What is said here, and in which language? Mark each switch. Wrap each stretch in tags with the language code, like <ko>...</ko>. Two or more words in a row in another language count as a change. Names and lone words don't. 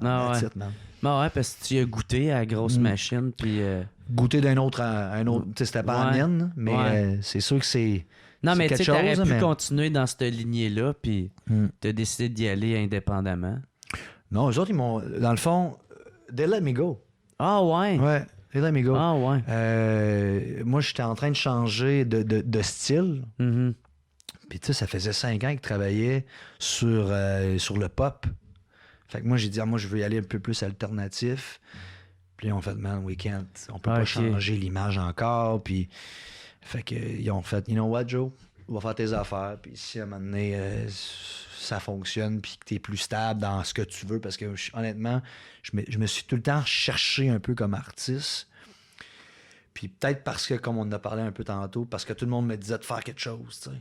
<fr>Parce que tu as goûté à la grosse machine. Puis goûter d'un autre à un autre. C'était pas la mienne, mais c'est sûr que c'est. Non, mais tu aurais pu continuer dans cette lignée-là, puis tu as décidé d'y aller indépendamment. Non, eux autres, ils m'ont. Dans le fond,</fr> <en>they let me go.</en> <fr>Ah, ouais? Ouais,</fr> <en>they let me go.</en> <fr>Ah, ouais. Moi, j'étais en train de changer de style. Puis, tu sais, ça faisait 5 ans qu'ils travaillaient sur le pop. Fait que moi, j'ai dit, moi, je veux y aller un peu plus alternatif. Puis ils ont fait, man, on peut pas changer l'image encore. Puis, fait que, ils ont fait,</fr> <en>you know what, Joe?</en> <fr>On va faire tes affaires. Puis si à un moment donné, ça fonctionne, puis que t'es plus stable dans ce que tu veux, parce que honnêtement, je me suis tout le temps cherché un peu comme artiste. Puis peut-être parce que, comme on en a parlé un peu tantôt, parce que tout le monde me disait de faire quelque chose, tu sais.</fr>